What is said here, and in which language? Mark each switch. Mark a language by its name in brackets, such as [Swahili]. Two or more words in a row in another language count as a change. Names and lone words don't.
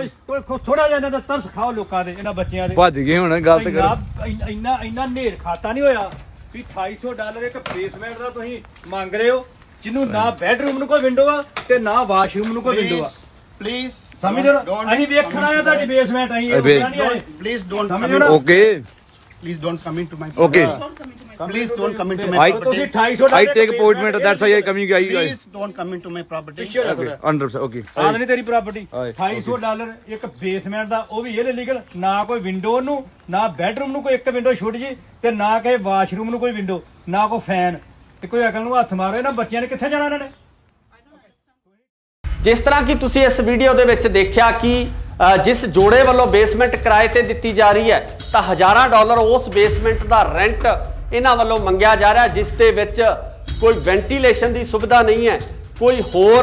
[Punjabi] ਥੋੜਾ ਜਿਹਾ ਇਹਨਾਂ ਦਾ ਤਰਸ ਖਾਓ ਲੋਕਾਂ ਦੇ ਇਹਨਾਂ ਬੱਚਿਆਂ ਦੇ। ਭੱਜ ਗਏ ਹੁਣ ਗਲਤ ਕਰ ਇੰਨਾ ਨੇਰ ਖਾਤਾ ਨਹੀਂ ਹੋਇਆ ਵੀ 2800 ਡਾਲਰ ਇੱਕ ਬੇਸਮੈਂਟ ਦਾ ਤੁਸੀਂ ਮੰਗ ਰਹੇ ਹੋ ਜਿਹਨੂੰ ਨਾ ਬੈਡਰੂਮ ਨੂੰ ਕੋਈ ਵਿੰਡੋ ਆ ਤੇ ਨਾ ਵਾਸ਼ਰੂਮ ਨੂੰ ਕੋਈ ਵਿੰਡੋ ਆ। [English] Please, [Punjabi] ਸਮਝ ਲਓ ਅਸੀਂ ਵੇਖਣਾ ਆ ਤੁਹਾਡੀ ਬੇਸਮੈਂਟ ਅਸੀਂ ਨਹੀਂ ਆਏ। [English] please don't come [Punjabi] ਸਮਝ [English] in. [Punjabi] ਲਓ। [English] ਓਕੇ Please don't come into my. Okay. Please don't come into I- my [Punjabi] ਤੁਸੀਂ [English] property. 2800 I take appointment. That's why I coming. Please don't come into my property. [Punjabi] ਪਿੱਛੇ ਰੱਖੋ [English] Okay, 100%. Okay. [Punjabi] ਆਹ ਨਹੀਂ ਤੇਰੀ ਪ੍ਰਾਪਰਟੀ ਆਏ, 2800 ਡਾਲਰ ਇੱਕ ਬੇਸਮੈਂਟ ਦਾ ਉਹ ਵੀ ਇਹ ਲੀਗਲ ਨਾ ਕੋਈ ਵਿੰਡੋ ਨੂੰ ਨਾ ਬੈਡਰੂਮ ਨੂੰ ਕੋਈ ਇੱਕ ਵਿੰਡੋ ਛੋਟੀ ਜੀ ਤੇ ਨਾ ਕਿ ਵਾਸ਼ਰੂਮ ਨੂੰ ਕੋਈ ਵਿੰਡੋ ਨਾ ਕੋਈ ਫੈਨ ਤੇ ਕੋਈ ਅਕਲ ਨੂੰ ਹੱਥ ਮਾਰੋ ਇਹਨਾਂ ਬੱਚਿਆਂ ਨੇ ਕਿੱਥੇ ਜਾਣਾ ਇਹਨਾਂ ਨੇ। ਜਿਸ ਤਰ੍ਹਾਂ ਕਿ ਤੁਸੀਂ ਇਸ ਵੀਡੀਓ ਦੇ ਵਿੱਚ ਦੇਖਿਆ ਕਿ ਜਿਸ ਜੋੜੇ ਵੱਲੋਂ ਬੇਸਮੈਂਟ ਕਿਰਾਏ ਤੇ ਦਿੱਤੀ ਜਾ ਰਹੀ ਹੈ ਤਾਂ ਹਜ਼ਾਰਾਂ ਡਾਲਰ ਉਸ ਬੇਸਮੈਂਟ ਦਾ ਰੈਂਟ ਇਹਨਾਂ ਵੱਲੋਂ ਮੰਗਿਆ ਜਾ ਰਿਹਾ ਜਿਸ ਦੇ ਵਿੱਚ ਕੋਈ ਵੈਂਟੀਲੇਸ਼ਨ ਦੀ ਸੁਵਿਧਾ ਨਹੀਂ ਹੈ ਕੋਈ ਹੋਰ